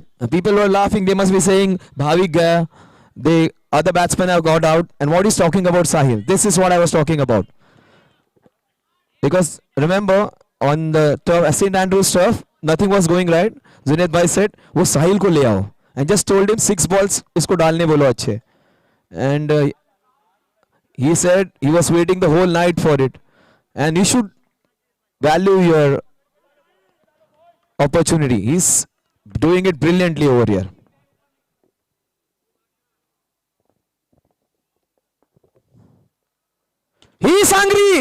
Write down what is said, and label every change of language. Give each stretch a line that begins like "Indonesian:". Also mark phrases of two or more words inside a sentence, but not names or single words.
English: People were laughing. They must be saying, Bhavik gaya. The other batsmen have got out. And what he's talking about, Sahil. This is what I was talking about. Because remember, on the turf, St. Andrews turf, nothing was going right.
Hindi: जुनैद भाई said, वो साहिल को ले आओ.
English: And just told him 6 balls,
Hindi: इसको डालने बोलो अच्छे.
English: And he said he was waiting the whole night for it. And you should value your opportunity. He's doing it brilliantly over here. He is hungry.